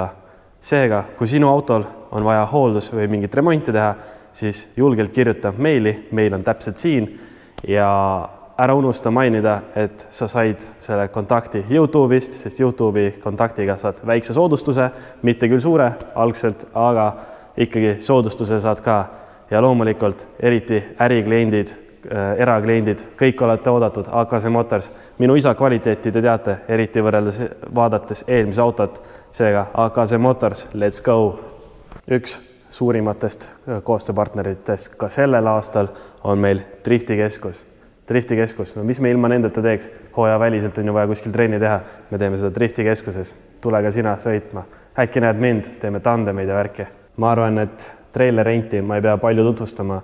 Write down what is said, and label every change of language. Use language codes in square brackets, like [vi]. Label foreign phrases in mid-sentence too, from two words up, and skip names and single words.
[et] Seega, kui sinu autol on vaja hooldus või mingit remonti teha, siis julgelt kirjuta meili, meil on täpselt siin ja ära unusta mainida, et sa said selle kontakti YouTube'ist, sest YouTube'i kontaktiga saad väikse soodustuse, mitte küll suure algselt, aga ikkagi soodustuse saad ka. Ja loomulikult eriti ärikliendid, erakliendid, kõik olete oodatud, AKZ Motors. Minu isa kvaliteeti te teate, eriti võrreldes vaadates eelmise autot, seega AKZ Motors, [en] let's go! [et] Üks suurimatest koostööpartneritest ka sellel aastal on meil Driftikeskus. Driftikeskus, no mis me ilma nendeta teeks? Hooaja väliselt on ju vaja kuskil trenni teha. Me teeme seda Driftikeskuses. Tule ka sina sõitma. Äkki näed mind, teeme tandemeid ja värki. Ma arvan, et trailerrenti ma ei pea palju tutvustama.